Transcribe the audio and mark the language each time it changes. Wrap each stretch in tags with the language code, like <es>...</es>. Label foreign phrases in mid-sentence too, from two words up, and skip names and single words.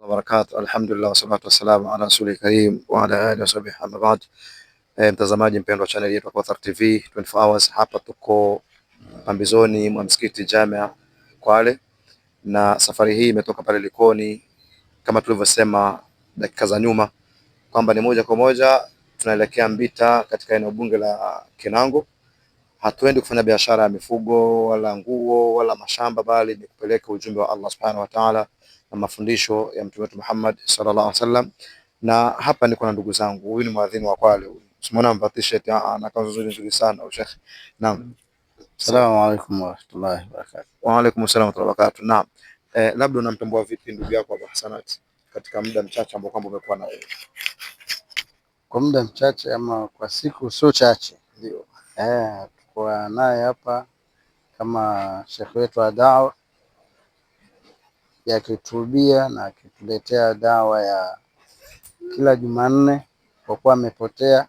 <ar>Wabarakatuh. الحمد لله والصلاة والسلام على الرسول الكريم وعلى آله وصحبه أما بعد.</ar> <sw>Mtazamaji mpendwa wa channel yetu Kauthar TV 24 hours, hapa tuko pambizoni mwa msikiti Jamia Kwale, na safari hii imetoka pale Likoni kama tulivyosema dakika za nyuma kwamba ni moja kwa moja tunaelekea Mbita katika eneo bunge la Kinango. Hatuendi kufanya biashara ya mifugo wala nguo wala mashamba, bali ni kupeleka ujumbe wa Allah</sw> <ar>سبحانه وتعالى</ar> <sw>na mafundisho ya Mtume wetu Muhammad</sw> <ar>صلى الله عليه وسلم.</ar> <sw>Na hapa niko na ndugu zangu, huyu ni muadhini wa Kwale, usimwona amevaa t-shirt na kanzu nzuri sana au Sheikh. Naam.</sw> <ar>السلام عليكم ورحمة الله وبركاته. وعليكم السلام ورحمة الله وبركاته.</ar> <sw>Naam. Labda unamtambua vipi ndugu yako Abu Hassanat katika muda mchache ambao kwamba umekuwa naye? Kwa muda mchache ama kwa siku sio chache. Ndio. Tuko naye hapa kama Sheikh wetu wa dawa, yakitubia na akituletea dawa ya kila Jumanne, kwa kuwa amepotea.</sw>